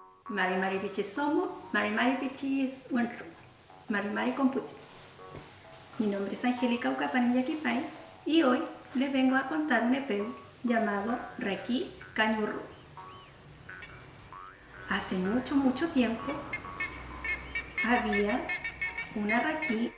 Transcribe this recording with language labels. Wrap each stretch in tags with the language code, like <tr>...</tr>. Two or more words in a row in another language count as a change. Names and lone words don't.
<arn>Mari Mari Pichi Somo, Mari Mari Pichi es Wenru, Mari Mari Compuche.</arn> <es>Mi nombre es Angélica Ucapanilla Quipay y hoy les vengo a contar un epeu llamado Raki Cañurru. Hace mucho tiempo había una Raki.</es>